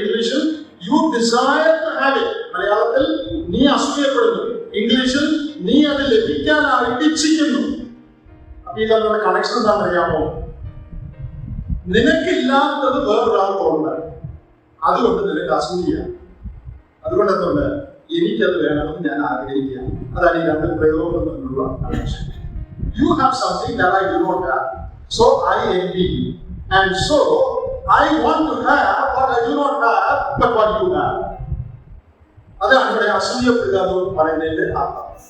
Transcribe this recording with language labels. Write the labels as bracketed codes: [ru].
[ml] ഇംഗ്ലീഷിൽ [en] You desire to have it. [ml] മലയാളത്തിൽ നീ അസൂയപ്പെടുന്നു, ഇംഗ്ലീഷിൽ നീ അത് ലഭിക്കാനായിട്ട് ഇച്ഛിക്കുന്നു. അപ്പൊ ഈ തമ്മിലുള്ള കണക്ഷൻ എന്താണെന്ന് അറിയാമോ? നിനക്കില്ലാത്തത് വേറൊരാൾക്കുണ്ട്, അതുകൊണ്ട് നിനക്ക് അസൂയ. അതുകൊണ്ട് എന്തുണ്ട്? എനിക്കത് വേണമെന്ന് ഞാൻ ആഗ്രഹിക്കുക. അതാണ് ഈ രണ്ട് പ്രയോഗങ്ങൾ തമ്മിലുള്ള connection. [en] You have something that I do not have, so I envy you, and so I want to have what I do not have, but what you have. [ml] അതാണ് ഇവിടെ അസൂയപ്പെടുക എന്ന് പറയുന്നതിന്റെ അർത്ഥം.